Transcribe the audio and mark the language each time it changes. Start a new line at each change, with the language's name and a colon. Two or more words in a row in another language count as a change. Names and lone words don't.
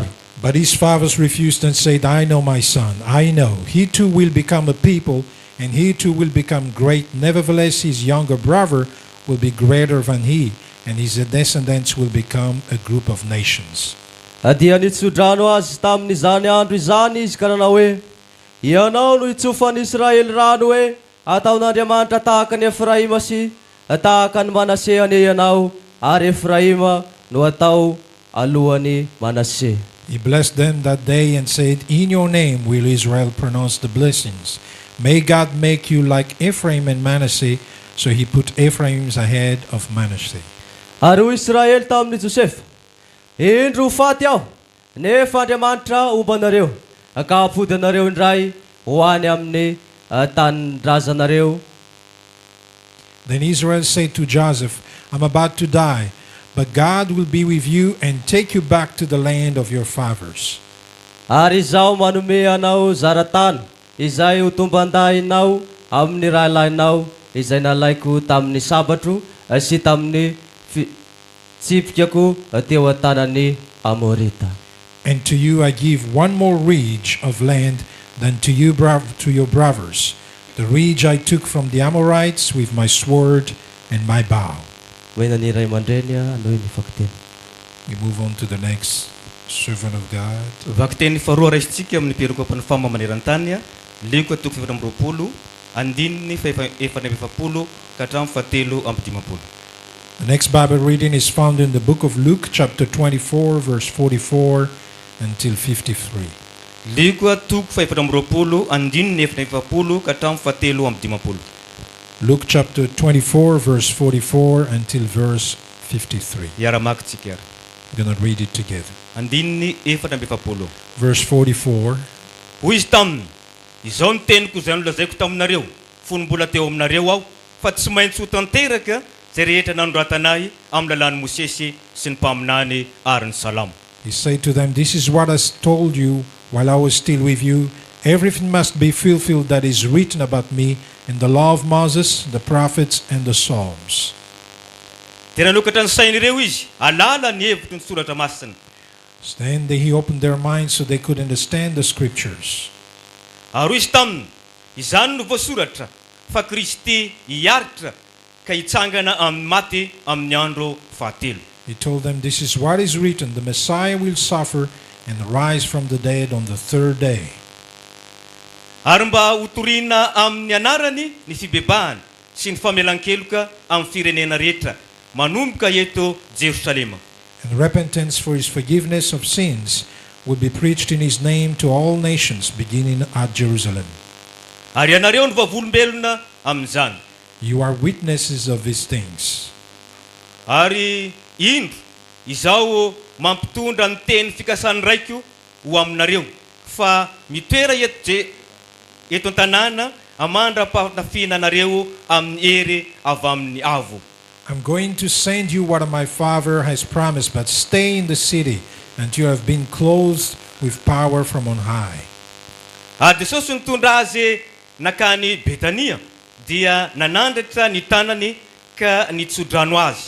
English: But his fathers refused and said, I know, my son, I know. He too will become a people, and he too will become great. Nevertheless, his younger brother will be greater than he, and his descendants will become a group of nations.
Malagasy: Dia nitsodrano azy tamin'izany andro izany izy ka nanao hoe ianao no itsofan'i Israely rano hoe ataon'Andriamanitra tahaka ny Efraima sy tahaka ny Manasseh ane ianao, ary Efraima no atao alohan'ny Manasseh.
English: He blessed them that day and said, In your name will Israel pronounce the blessings. May God make you like Ephraim and Manasseh. So he put Ephraim's ahead of Manasseh.
Malagasy: Ary ho Israely tamin'ny Josefa, indro ho faty aho, nefa Andriamanitra ombanareo, ka apody anareo indray ho any amin'ny tanin-drazanareo.
English: Then Israel said to Joseph, I'm about to die, but God will be with you and take you back to the land of your fathers.
Malagasy: Ary izaho manome anao zaratany, izay ho tomban-dahinao amin'ny raha ilainao, izay nalaiko tamin'ny sabatro sy tamin'ny tsipikako teo an-tanan'ny Amorita.
English: And to you I give one more ridge of land than to you to your brothers, the ridge I took from the Amorites with my sword and my bow. We move on to the next servant of God.
Malagasy: Vakteny faharoa raisitsika amin'ny perikopany famba maneran-tany, liko atoko 720, andininy efapolo ka hatramin'ny fahatelo amby dimapolo.
English: The next Bible reading is found in the book of Luke, chapter 24, verse 44 until 53.
Malagasy: Liko atoko 720, andininy efapolo ka hatramin'ny fahatelo amby dimapolo.
English: Luke chapter 24, verse 44 until verse 53.
Malagasy: Yaramakitsika.
English: We're going to read it together.
Malagasy: Andininy efapolo.
English: Verse 44.
Malagasy: Hoy izy taminy, izao ny teniko izay nolazaiko taminareo, fony mbola teo aminareo aho, fa tsy maintsy ho tanteraka zay rehetra nanoratanay amin'ny lalan'i Mosesy sy ny mpaminany ary ny Salamo.
English: He said to them, This is what I told you while I was still with you. Everything must be fulfilled that is written about me in the law of Moses, the prophets, and the Psalms.
Malagasy: Tena lokatra ny sain'ireo izy, alala ny hevitry ny soratra masina.
English: Then he opened their minds so they could understand the scriptures.
Malagasy: Ary izy taminy, izany no voasoratra fa Kristy hiaritra ka hitsangana amin'ny maty amin'ny andro fahatelo.
English: He told them, This is what is written, the Messiah will suffer and rise from the dead on the third day.
Malagasy: Ary mba hotorina amin'ny anarany ny fibebahany sy ny famelan-keloka amin'ny firenena rehetra, manomboka eto Jerosalema.
English: And repentance for his forgiveness of sins would be preached in his name to all nations, beginning at Jerusalem.
Malagasy: Ary ianareo no vavolombelona amin'izany.
English: You are witnesses of these things.
Malagasy: Ary indro izao mampitondra ny teny fikasany raiko ho aminareo fa mitoera eto an-tanàna amandra-panafihinanareo amin'ny hery avy amin'ny avo.
English: I'm going to send you what my Father has promised, but stay in the city until you have been clothed with power from on high.
Malagasy: Ary Jesosy nitondra azy nakany Betania dia nanandratra ny tanany ka nitsodrano azy.